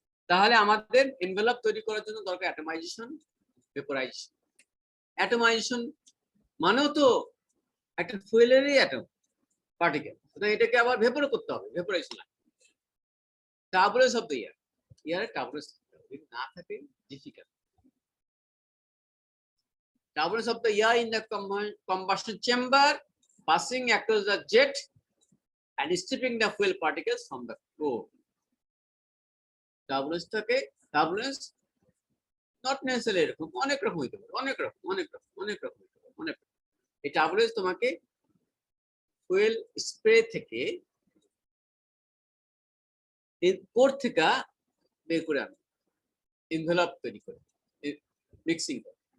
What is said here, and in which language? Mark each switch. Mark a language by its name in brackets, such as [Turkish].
[Bangla] তাহলে আমাদের এনভেলপ তৈরি করার জন্য দরকার অ্যাটমাইজেশন ভেপোরাইজেশন। অ্যাটমাইজেশন মানেও তো একটা ফুয়েলেরই অ্যাটম পার্টিকেল, সুতরাং এটাকে আবার ভেপোর করতে হবে, vaporisation [English] turbulence of the air, [Bangla] এয়ারে turbulence যদি না থাকে difficult. [English] Turbulence of the air in the combustion chamber passing across the jet and stripping the fuel particles from the core. [Bangla] Turbulence থাকে, [English] turbulence not necessarily [Bangla] এরকম, অনেক রকম হইতে পারে, অনেক রকম হইতে পারে, অনেক রকম। এই turbulence তোমাকে ফুয়েল স্প্রে থেকে কোর থেকে বের করে আনবে, এনভেলপ তৈরি করে, মিক্সিং করে।